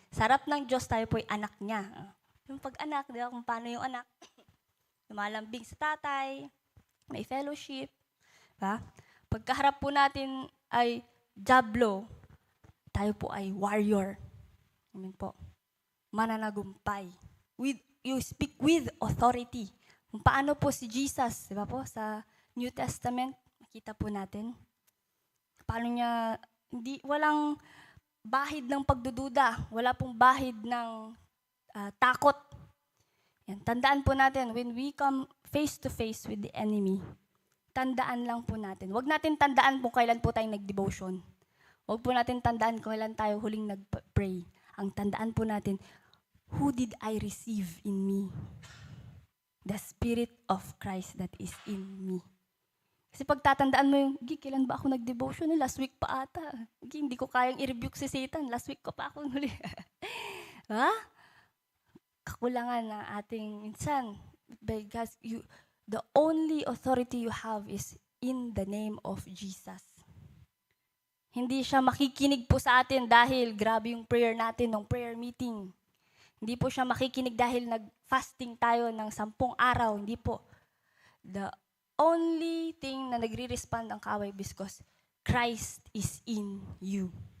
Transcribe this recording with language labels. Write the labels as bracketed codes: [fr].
[tl] Sa harap ng Diyos, tayo po ay anak niya. Yung pag-anak, di ba, kung paano yung anak, lumalambing sa tatay, may fellowship. Diba? Pagkaharap po natin ay dyablo, tayo po ay warrior. Amen po. Mananagumpay. [en] You speak with authority. [tl] Kung paano po si Jesus, di ba po, sa New Testament, makita po natin. Paano niya, walang bahid ng pagdududa, wala pong bahid ng takot. Yan, tandaan po natin, [en] when we come face to face with the enemy, [tl] tandaan lang po natin. Huwag natin tandaan kung kailan po tayo nag-devotion. Huwag po natin tandaan kung kailan tayo huling nag-pray. Ang tandaan po natin, [en] who did I receive in me? The Spirit of Christ that is in me. [tl] Kasi pag tatandaan mo yung, kailan ba ako nag-devotion? Last week pa ata. Hindi ko kayang i-rebuke si Satan. Last week ko pa ako huli. Ha? Kakulangan ng ating minsan. [en] Because the only authority you have is in the name of Jesus. [tl] Hindi siya makikinig po sa atin dahil grabe yung prayer natin ng prayer meeting. Hindi po siya makikinig dahil nag-fasting tayo ng 10 araw. Hindi po. [en] The only thing [tl] na nagre-respond ang kaaway [en] because Christ is in you.